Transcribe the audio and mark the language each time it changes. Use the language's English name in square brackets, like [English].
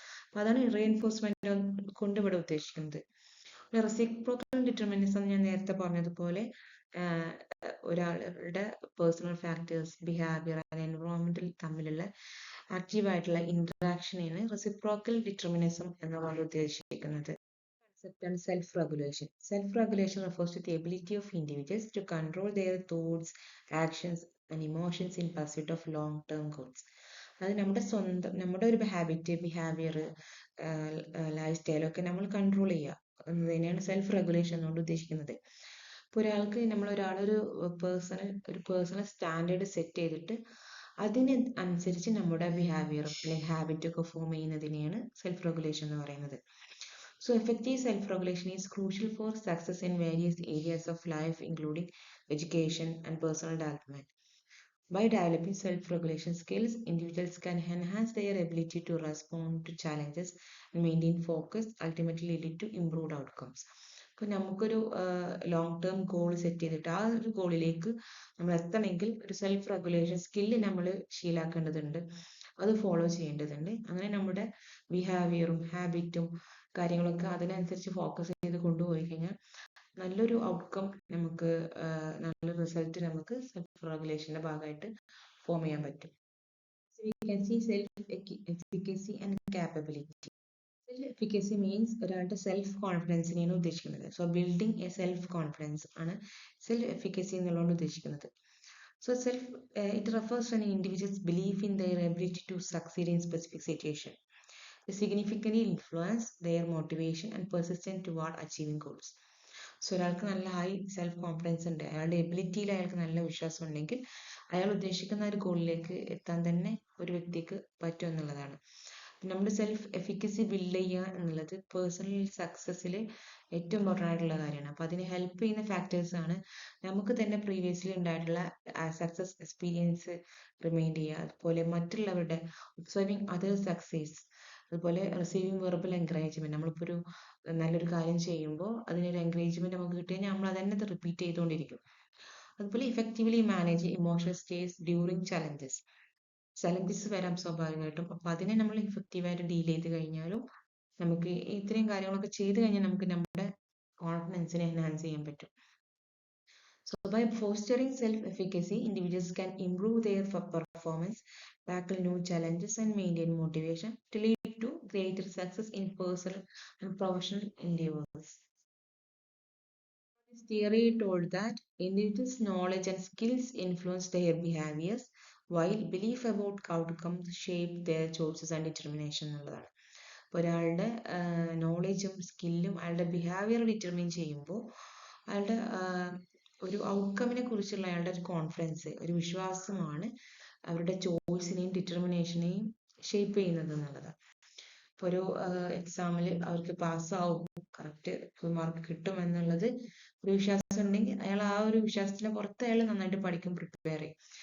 [Malayalam] അപ്പൊ അതാണ് റീഎൻഫോഴ്സ്മെന്റ് കൊണ്ട് ഇവിടെ ഉദ്ദേശിക്കുന്നത്. റെസിപ്രോക്കൽ ഡിറ്റർമിനിസം ഞാൻ നേരത്തെ പറഞ്ഞതുപോലെ ഒരാളുടെ പേഴ്സണൽ ഫാക്ടേഴ്സ്, ബിഹേവിയർ ആൻഡ് എൻവറോൺമെന്റിൽ തമ്മിലുള്ള ആക്റ്റീവ് ആയിട്ടുള്ള ഇന്ററാക്ഷനെയാണ് റെസിപ്രോക്കൽ ഡിറ്റർമിനിസം എന്നുകൊണ്ട് ഉദ്ദേശിക്കുന്നത്. [English] Concept and self-regulation. Self-regulation refers to the ability of individuals to control their thoughts, actions, and emotions in pursuit of long-term goals. [Malayalam] അത് നമ്മുടെ ഒരു ഹാബിറ്റ്, ബിഹേവിയർ, ലൈഫ് സ്റ്റൈലൊക്കെ നമ്മൾ control ചെയ്യുക എന്നതിനെയാണ് self regulation കൊണ്ട് ഉദ്ദേശിക്കുന്നത്. ഇപ്പോൾ ഒരാൾക്ക് ഒരാളൊരു പേഴ്സണൽ സ്റ്റാൻഡേർഡ് സെറ്റ് ചെയ്തിട്ട് അതിന് അനുസരിച്ച് നമ്മുടെ ബിഹേവിയർ അല്ലെങ്കിൽ ഹാബിറ്റ് ഒക്കെ ഫോം ചെയ്യുന്നതിനെയാണ് സെൽഫ് റെഗുലേഷൻ എന്ന് പറയുന്നത്. [English] So effective self-regulation is crucial for success in various areas of life, including education, and personal development. By developing self-regulation skills, individuals can enhance their ability to respond to challenges and maintain focus, ultimately leading to improved outcomes. [Malayalam] ഇപ്പോൾ നമുക്കൊരു long term goal set ചെയ്തിട്ട് ആ ഒരു ഗോളിലേക്ക് നമ്മൾ എത്തണമെങ്കിൽ ഒരു self regulation skill നമ്മൾ ശീലാക്കേണ്ടതുണ്ട്, അത് ഫോളോ ചെയ്യേണ്ടതുണ്ട്. അങ്ങനെ നമ്മുടെ ബിഹേവിയറും ഹാബിറ്റും കാര്യങ്ങളൊക്കെ അതിനനുസരിച്ച് ഫോക്കസ് ചെയ്ത് കൊണ്ടുപോയി കഴിഞ്ഞാൽ നല്ലൊരു ഔട്ട്കം നമുക്ക് നല്ലൊരു റിസൾട്ട് നമുക്ക് സെൽഫ് റെഗുലേഷന്റെ ഭാഗമായിട്ട് ഫോം ചെയ്യാൻ പറ്റും. [English] We can see self-efficacy and capability. Self-efficacy means [Malayalam] ഒരാളുടെ സെൽഫ് കോൺഫിഡൻസിനെയാണ് ഉദ്ദേശിക്കുന്നത്. [English] so building a self confidence [Malayalam] ആണ് സെൽഫ് എഫിക്കസി എന്നുള്ളതുകൊണ്ട് ഉദ്ദേശിക്കുന്നത്. [English] So it refers to an individual's belief in their ability to succeed in specific situation. It significantly influence their motivation and persistence toward achieving goals. [Malayalam] So ഒരാൾക്ക് നല്ല high self confidence ഉണ്ട്, അയാളുടെ എബിലിറ്റിയിൽ അയാൾക്ക് നല്ല വിശ്വാസം ഉണ്ടെങ്കിൽ അയാൾ ഉദ്ദേശിക്കുന്ന ഒരു ഗോളിലേക്ക് എത്താൻ തന്നെ ഒരു വ്യക്തിക്ക് പറ്റും എന്നുള്ളതാണ്. നമ്മുടെ സെൽഫ് എഫിക്കസി ബിൽഡ് ചെയ്യുക എന്നുള്ളത് പേഴ്സണൽ സക്സസ്സിൽ ഏറ്റവും ഇമ്പോർട്ടൻ്റ് ആയിട്ടുള്ള കാര്യമാണ്. അപ്പോൾ അതിന് ഹെൽപ്പ് ചെയ്യുന്ന ഫാക്ടേഴ്സ് ആണ് നമുക്ക് തന്നെ പ്രീവിയസ്ലി ഉണ്ടായിട്ടുള്ള സക്സസ് എക്സ്പീരിയൻസ് റിമൈൻഡ് ചെയ്യുക, അതുപോലെ മറ്റുള്ളവരുടെ [English] observing other success, [Malayalam] അതുപോലെ [English] Receiving verbal encouragement. [Malayalam] നമ്മളിപ്പോൾ ഒരു നല്ലൊരു കാര്യം ചെയ്യുമ്പോൾ അതിനൊരു എൻകറേജ്മെന്റ് നമുക്ക് കിട്ടി കഴിഞ്ഞാൽ നമ്മൾ അതന്നെ റിപ്പീറ്റ് ചെയ്തുകൊണ്ടിരിക്കും. അതുപോലെ [English] effectively manage emotional states during challenges [Malayalam] വരാം സ്വാഭാവികമായിട്ടും. അപ്പൊ അതിനെ നമ്മൾ ഇഫക്റ്റീവായിട്ട് ഡീൽ ചെയ്ത് കഴിഞ്ഞാലും നമുക്ക് ഇത്രയും കാര്യങ്ങളൊക്കെ ചെയ്ത് കഴിഞ്ഞാൽ നമുക്ക് നമ്മുടെ കോൺഫിഡൻസിനെ എൻഹാൻസ് ചെയ്യാൻ പറ്റും. [English] So by fostering self-efficacy, individuals can improve their performance, tackle new challenges, and maintain motivation to lead to greater success in personal and professional endeavors. This theory told that individuals' knowledge and skills influence their behaviors, while belief about outcomes shape their choices and determination [Malayalam] എന്നുള്ളതാണ്. അപ്പോൾ ഒരാളുടെ നോളജും സ്കില്ലും അയാളുടെ behaviour determine ചെയ്യുമ്പോൾ അയാളുടെ ഒരു ഔട്ട്കമ്മിനെ കുറിച്ചുള്ള അയാളുടെ ഒരു കോൺഫിഡൻസ്, ഒരു വിശ്വാസമാണ് അവരുടെ ചോയ്സിനെയും ഡിറ്റർമിനേഷനെയും ഷേപ്പ് ചെയ്യുന്നത് എന്നുള്ളതാണ്. ഇപ്പോൾ ഒരു എക്സാമിൽ അവർക്ക് പാസ്സാവും, കറക്റ്റ് ഫുൾ മാർക്ക് കിട്ടും എന്നുള്ളത് ഒരു വിശ്വാസം ഉണ്ടെങ്കിൽ അയാൾ ആ ഒരു വിശ്വാസത്തിന് പുറത്ത് അയാൾ നന്നായിട്ട് പഠിക്കും, പ്രിപ്പയർ ചെയ്യും.